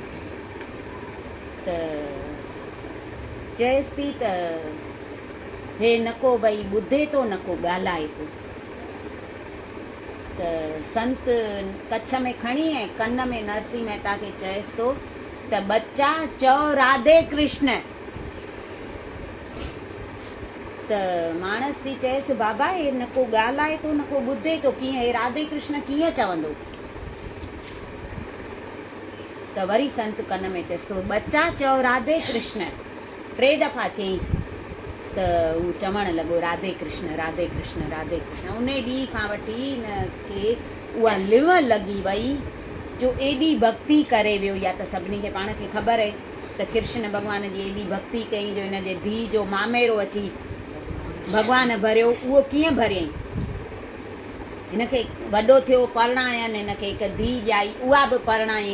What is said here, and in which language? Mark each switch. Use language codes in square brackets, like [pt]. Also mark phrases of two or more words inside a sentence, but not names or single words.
[sd] त चएसि थी त हे न को भई ॿुधे थो न को ॻाल्हाए थो। त संत कच्छ में खणी ऐं कन में नरसिंह मेहता खे चएसि थो त बच्चा चओ राधे कृष्ण। त माणस थी चएसि बाबा हे न को ॻाल्हाए थो न को ॿुधे थो, कीअं हे राधे कृष्ण कीअं चवंदो। त वरी संत कन में चएसि थो बच्चा चओ राधे कृष्ण। 3 दफ़ा चयईंसि त हू चवणु लॻो राधे कृष्ण राधे कृष्ण राधे कृष्ण। उन ॾींहं खां वठी हिन खे उहा लिव लॻी वई जो एॾी भक्ति करे वियो। या त सभिनी खे पाण खे ख़बर आहे त कृष्ण भॻवान जी एॾी भक्ति कई जो हिन जे धीउ जो मामेरो अची भॻवान भरियो। उहो कीअं भरियईं, हिनखे वॾो थियो परणायनि, हिनखे हिकु धीउ ॼाई उहा बि परणायईं।